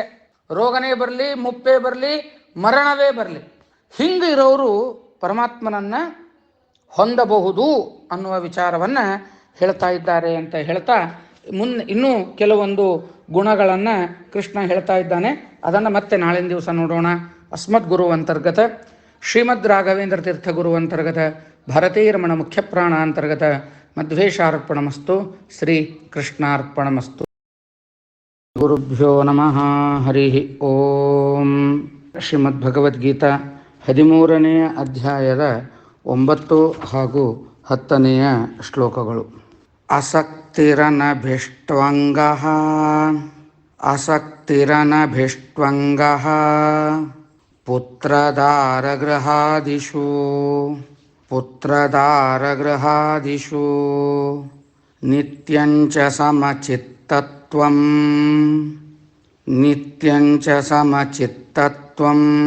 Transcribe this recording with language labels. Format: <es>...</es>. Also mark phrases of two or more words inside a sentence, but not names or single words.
<kn>ರೋಗನೇ ಬರಲಿ, ಮುಪ್ಪೇ ಬರಲಿ, ಮರಣವೇ ಬರಲಿ, ಹಿಂಗಿರೋರು ಪರಮಾತ್ಮನನ್ನು ಹೊಂದಬಹುದು ಅನ್ನುವ ವಿಚಾರವನ್ನು ಹೇಳ್ತಾ ಇದ್ದಾರೆ ಅಂತ ಹೇಳ್ತಾ ಇನ್ನೂ ಕೆಲವೊಂದು ಗುಣಗಳನ್ನು ಕೃಷ್ಣ ಹೇಳ್ತಾ ಇದ್ದಾನೆ. ಅದನ್ನು ಮತ್ತೆ ನಾಳಿನ ದಿವಸ ನೋಡೋಣ.</kn> <sa>ಅಸ್ಮದ್ ಗುರು ಅಂತರ್ಗತ ಶ್ರೀಮದ್ ರಾಘವೇಂದ್ರ ತೀರ್ಥ ಗುರು ಅಂತರ್ಗತ ಭಾರತೀರಮಣ ಮುಖ್ಯ ಪ್ರಾಣ ಅಂತರ್ಗತ ಮಧ್ವೇಶಾರ್ಪಣಮಸ್ತು. ಶ್ರೀ ಕೃಷ್ಣಾರ್ಪಣಮಸ್ತು. ಗುರುಭ್ಯೋ ನಮಃ. ಹರಿ ಓಂ.</sa> <kn>ಶ್ರೀಮದ್ ಭಗವದ್ಗೀತಾ 13ನೇ ಅಧ್ಯಾಯದ 9 ಹಾಗೂ 10ನೆಯ ಶ್ಲೋಕಗಳು.</kn> <sa>ಅಸಕ್ತಿರನಭಿಷ್ಟ್ವಂಗಃ ಅಸಕ್ತಿರನಭಿಷ್ಟ್ವಂಗಃ ಪುತ್ರದಾರಗೃಹಾದಿಷು ಪುತ್ರದಾರಗೃಹಾದಿಷು ನಿತ್ಯಂಚ ಸಮಚಿತ್ತತ್ವಂ ನಿತ್ಯಂಚ ಸಮಚಿತ್ತತ್ವಂ</sa>